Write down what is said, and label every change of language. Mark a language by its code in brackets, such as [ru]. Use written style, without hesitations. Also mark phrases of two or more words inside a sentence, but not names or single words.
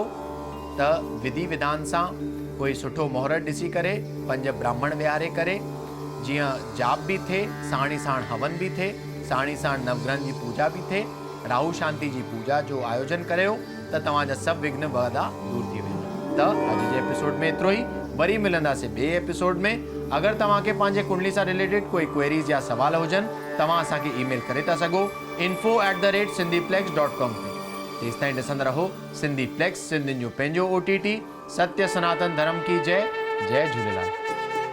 [sd] त विधि विधान सां कोई सुठो मुहूर्त ॾिसी करे 5 ब्राह्मण विहारे करे जीअं जाप भी थिए, साण ई साण हवन भी थिए, साण ई साण नवग्रहनि जी पूजा भी थिए, राहु शांति जी पूजा जो आयोजन करियो त तव्हांजा सभु विघ्न वाधा दूर थी वेंदा। त अॼु जे एपिसोड में एतिरो ई। वरी मिलंदासीं ॿिए एपिसोड में। अगरि तव्हांखे पंहिंजे कुंडली सां रिलेटेड कोई क्वेरीज़ या सवाल हुजनि, तव्हां असांखे ईमेल करे था सघो info@sindhiplex.com ते। तेसिताईं ॾिसंदा रहो सिंधी प्लेक्स, सिंधियुनि जो पंहिंजो OTT। [hi] सत्य सनातन धर्म की जय। जय झूलेलाल।